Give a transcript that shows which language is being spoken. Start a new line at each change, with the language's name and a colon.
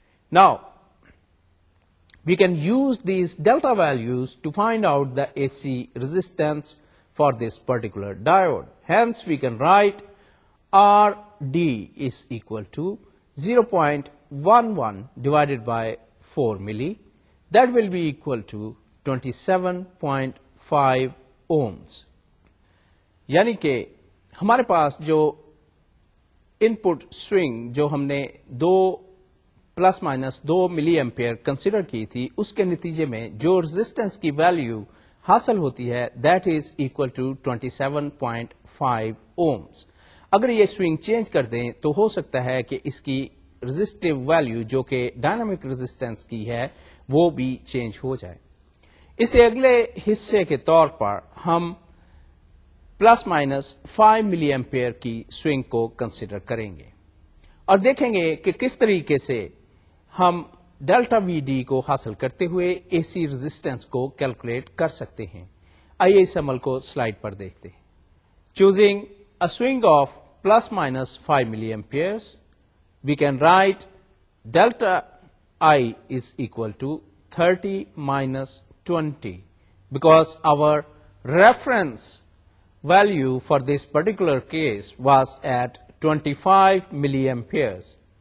English: Now, we can use these delta values to find out the AC resistance for this particular diode. Hence, we can write RD is equal to 0.11 divided by 4 milli. That will be equal to 27.5 ohms.
Hindi: यानी कि हमारे पास जो input swing जो हमने 2 plus minus 2 मिली ampere consider की थी, उसके नतीजे में जो रेजिस्टेंस की वैल्यू हासिल होती है
English: that is equal to
Hindi: 27.5 ohms. अगर ये स्विंग चेंज कर दें तो हो सकता है कि इसकी रेजिस्टिव वैल्यू जो कि डायनामिक रेजिस्टेंस की है वो भी चेंज हो जाए। इसे अगले हिस्से के तौर पर हम प्लस माइनस 5 मिली एम्पेयर की स्विंग को कंसिडर करेंगे और देखेंगे कि किस तरीके से हम डेल्टा वीडी को हासिल करते हुए एसी रेजिस्टेंस को कैलकुलेट कर सकते हैं। आइए इस अमल को स्लाइड पर देखते हैं।
English: Choosing a swing of plus minus 5 milliamperes, we can write delta I is equal to 30 minus 20, because our reference value for this particular case was at 25 milliamperes.